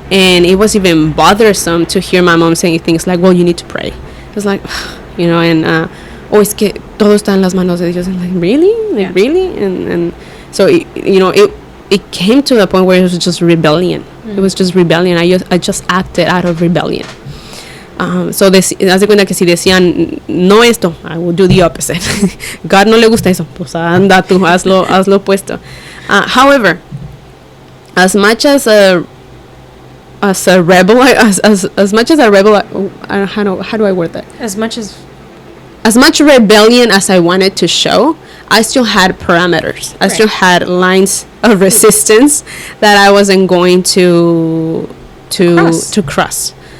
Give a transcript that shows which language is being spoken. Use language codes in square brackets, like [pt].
[en] And it was even bothersome to hear my mom saying things like, well, you need to pray. It was like, and [es] es que todo está en las manos de Dios. [en] And like, really? Like, really? And so, it came to the point where it was just rebellion. It was just rebellion. I just acted out of rebellion. [es] So hace cuenta que si decían no esto, [en] I will do the opposite. [es] God no le gusta eso, pues anda tú, hazlo opuesto. [en] However, as much as a rebel, as much as a rebel, how do I word that? As much rebellion as I wanted to show, I still had parameters. I still had lines of resistance that I wasn't going to cross.